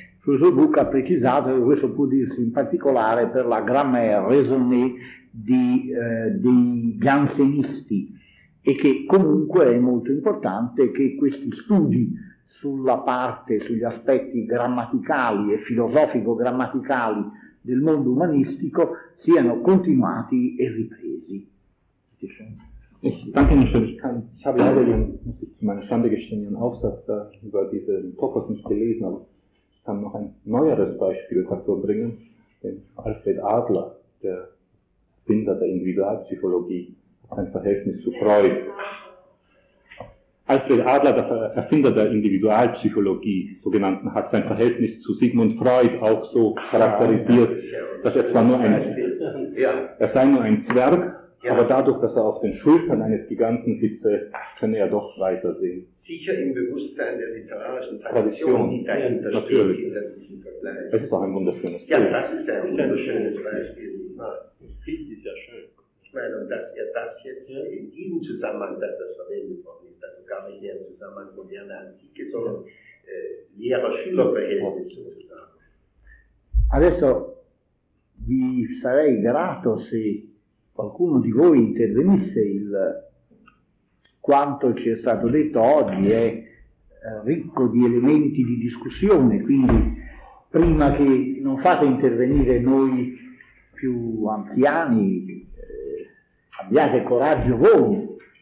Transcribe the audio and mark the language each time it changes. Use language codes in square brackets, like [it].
[it] professor Buck ha precisato che questo può dirsi in particolare per la grammaire raisonnée dei giansenisti, e che comunque è molto importante che questi studi sugli aspetti grammaticali e filosofico-grammaticali del mondo umanistico siano continuati e ripresi. [de] Ich danke Ihnen schön. Ich habe leider, muss ich zu meiner Schande gestehen, Ihren Aufsatz da über diese Topos nicht gelesen, aber ich kann noch ein neueres Beispiel hervorbringen, den Alfred Adler, der Finder der Individualpsychologie, sein Verhältnis zu Freud. Alfred Adler, der Erfinder der Individualpsychologie, sogenannten, hat sein Verhältnis zu Sigmund Freud auch so charakterisiert, dass er zwar nur ein Zwerg, aber dadurch, dass er auf den Schultern eines Giganten sitze, könne er doch weitersehen. Sicher im Bewusstsein der literarischen Tradition, die dahinter natürlich steht, hinter diesem Vergleich. Das ist auch ein wunderschönes Beispiel. Ja, das ist ein wunderschönes Beispiel. Ich finde es ja schön. Ich meine, und dass er das jetzt in diesem Zusammenhang, dass das verwendet worden ist, also gar nicht mehr im Zusammenhang moderner Antike, sondern Lehrer-Schüler-Verhältnis sozusagen. [it] Adesso vi sarei grato se qualcuno di voi intervenisse. Il quanto ci è stato detto oggi è ricco di elementi di discussione, quindi prima che non fate intervenire noi più anziani, abbiate coraggio voi.